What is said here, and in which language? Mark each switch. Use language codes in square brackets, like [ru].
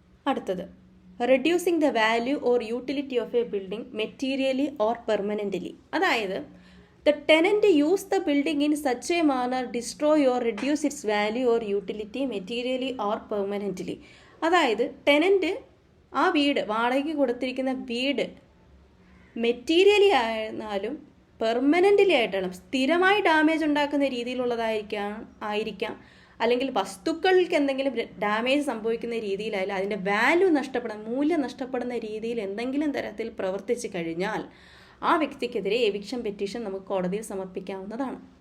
[ml] അടുത്തത്, [en] Reducing the value or utility of a building materially or permanently. [ml] അതായത് [en] the tenant use the building in such a manner destroy or reduce its value or utility materially or permanently. [ml] അതായത് tenant ആ വീട് വാടകയ്ക്ക് കൊടുത്തിരിക്കുന്ന വീട് materially ആയിരുന്നാലും പെർമനൻ്റലി ആയിട്ടാണ് സ്ഥിരമായി ഡാമേജ് ഉണ്ടാക്കുന്ന രീതിയിലുള്ളതായിരിക്കാം, അല്ലെങ്കിൽ വസ്തുക്കൾക്ക് എന്തെങ്കിലും ഡാമേജ് സംഭവിക്കുന്ന രീതിയിലായാലും അതിൻ്റെ മൂല്യം നഷ്ടപ്പെടുന്ന രീതിയിൽ എന്തെങ്കിലും തരത്തിൽ പ്രവർത്തിച്ചു കഴിഞ്ഞാൽ ആ വ്യക്തിക്കെതിരെ എവിക്ഷൻ പെറ്റീഷൻ നമുക്ക് കോടതിയിൽ സമർപ്പിക്കാവുന്നതാണ്.